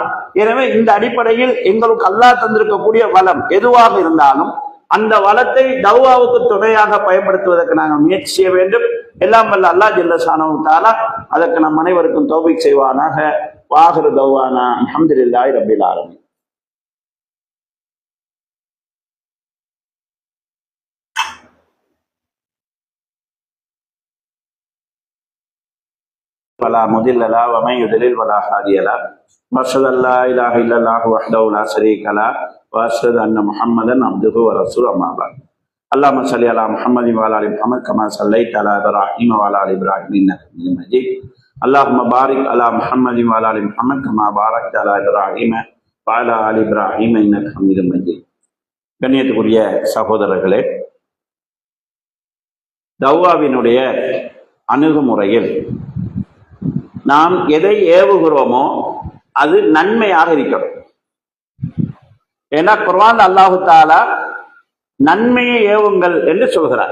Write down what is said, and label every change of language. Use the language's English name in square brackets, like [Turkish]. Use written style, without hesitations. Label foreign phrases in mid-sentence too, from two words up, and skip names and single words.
[Tamil] எனவே இந்த அடிப்படையில் எங்களுக்கு அல்லாஹ் தந்திருக்கக்கூடிய வளம் எதுவாக இருந்தாலும் அந்த வளத்தை தௌவாவுக்கு துணையாக பயன்படுத்துவதற்கு நாங்கள் முயற்சி செய்ய வேண்டும். எல்லாம் வல்ல அல்லாஹ் [Arabic] جل شأنه تعالى [Tamil] அதற்கு நம் அனைவருக்கும் தௌஃபீக் செய்வானாக. [Arabic] وآخر دعوانا الحمد لله رب العالمين. ولا مضل له ومن يضلل ولا هادي له واشهد ان لا اله الا الله وحده لا شريك له واشهد ان محمدا عبده ورسوله اما بعد. اللهم صل على محمد وعلى ال محمد كما صليت على ابراهيم وعلى ال ابراهيم انك حميد مجيد. اللهم بارك على محمد وعلى ال محمد كما باركت على ابراهيم وعلى ال ابراهيم انك حميد مجيد. [Tamil] கண்ணியத்துக்குரிய சகோதரர்களே, தௌவாவினுடைய அணுகுமுறையில் நாம் எதை ஏவுகிறோமோ அது நன்மையாக இருக்கணும். ஏன்னா குர்ஆன் [Arabic] الله تعالى [Tamil] நன்மையை ஏவுங்கள் என்று சொல்கிறார்.